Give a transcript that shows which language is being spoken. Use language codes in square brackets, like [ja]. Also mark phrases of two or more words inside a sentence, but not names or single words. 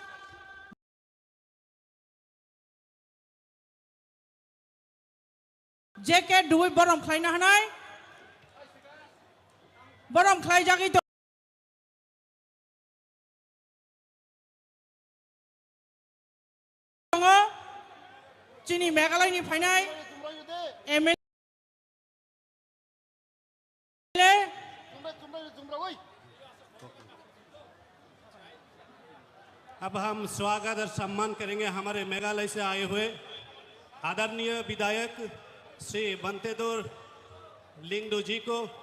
[brx] जेके दुई बरम खालायनो हानाय बरम खालायजागै दङ जोंनि मेघालयनि फायनाय एमएलए [hi] अब हम स्वागत और सम्मान करेंगे हमारे मेघालय से आए हुए आदरणीय विधायक श्री बंतेदोर लिंगडो जी को